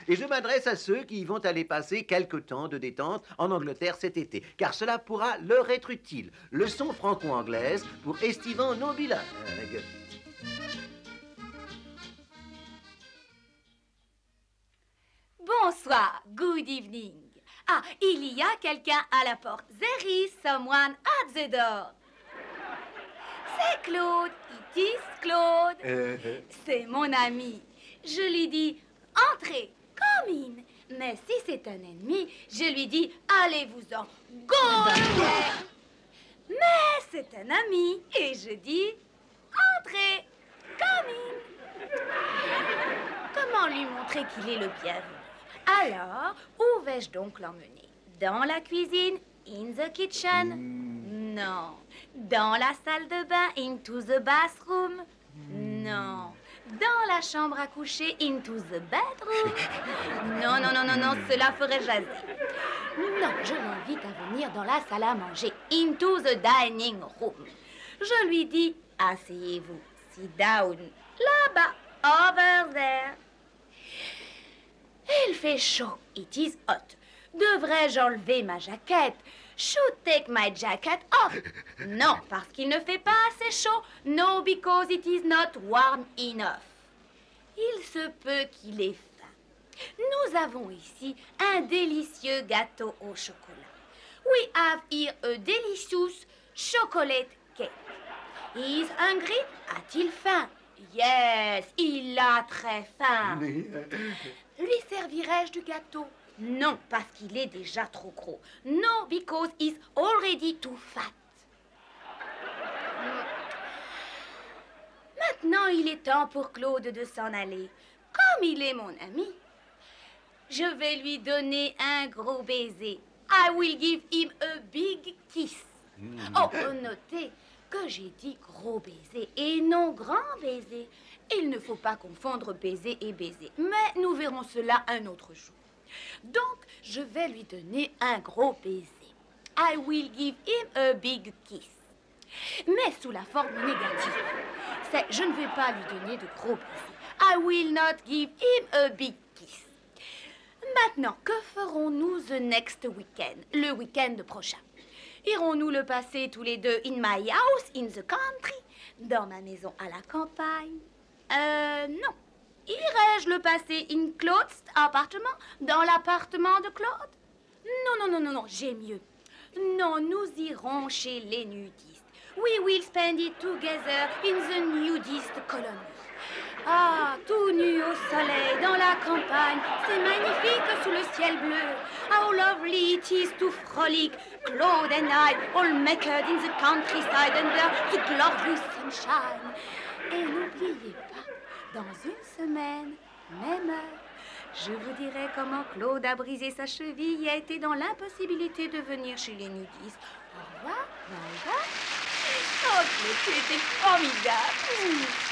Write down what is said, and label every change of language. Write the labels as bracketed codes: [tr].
[fr] Et je m'adresse à ceux qui vont aller passer quelque temps de détente en Angleterre cet été, car cela pourra leur être utile. Leçon franco-anglaise pour estivants non bilingues. Bonsoir, [en] good evening. [fr] Ah, il y a quelqu'un à la porte. [en] There is someone at the door. [fr] C'est Claude, [en] it is Claude. [fr] C'est mon ami. Je lui dis, entrez, [en] come in. [fr] Mais si c'est un ennemi, je lui dis, allez-vous-en, [en] go away. [fr] Mais c'est un ami et je dis, entrez, [en] come in. [fr] Comment lui montrer qu'il est le bienvenu? Alors, où vais-je donc l'emmener? Dans la cuisine? [en] In the kitchen? [fr] Non. Dans la salle de bain? [en] Into the bathroom? [fr] Non. Dans la chambre à coucher? [en] Into the bedroom? [fr] Non, cela ferait jaser. Non, je l'invite à venir dans la salle à manger. [en] Into the dining room. [fr] Je lui dis, asseyez-vous. [en] Sit down. [fr] Là-bas. [en] Over there. [fr] Il fait chaud. [en] It is hot. [fr] Devrais-je enlever ma jaquette? [en] Should take my jacket off. [fr] Non, parce qu'il ne fait pas assez chaud. [en] No, because it is not warm enough. [fr] Il se peut qu'il ait faim. Nous avons ici un délicieux gâteau au chocolat. [en] We have here a delicious chocolate cake. He is hungry? [fr] A-t-il faim? [en] Yes, [fr] il a très faim. Lui servirai-je du gâteau? Non, parce qu'il est déjà trop gros. [en] No, because he's already too fat. [fr] Maintenant, il est temps pour Claude de s'en aller. Comme il est mon ami, je vais lui donner un gros baiser. [en] I will give him a big kiss. [fr] Oh, notez que j'ai dit gros baiser et non grand baiser. Il ne faut pas confondre baiser et baiser. Mais nous verrons cela un autre jour. Donc, je vais lui donner un gros baiser. [en] I will give him a big kiss. [fr] Mais sous la forme négative. C'est je ne vais pas lui donner de gros baisers. [en] I will not give him a big kiss. [fr] Maintenant, que ferons-nous [en] the next weekend, [fr] le week-end prochain? Irons-nous le passer tous les deux [en] in my house, in the country, [fr] dans ma maison à la campagne? Non. Irais-je le passer [en] in Claude's appartement, [fr] dans l'appartement de Claude? Non, j'ai mieux. Non, nous irons chez les nudistes. [en] We will spend it together in the nudist colony. [fr] Ah, tout nu au soleil, dans la campagne, c'est magnifique sous le ciel bleu. [en] How lovely it is to frolic, Claude and I, all naked in the countryside under the glorious sunshine. [fr] Et n'oubliez pas, dans une semaine, même heure, je vous dirai comment Claude a brisé sa cheville et a été dans l'impossibilité de venir chez les nudistes. Au revoir, [en] bye bye. [fr] Oh, Claude, tu étais formidable.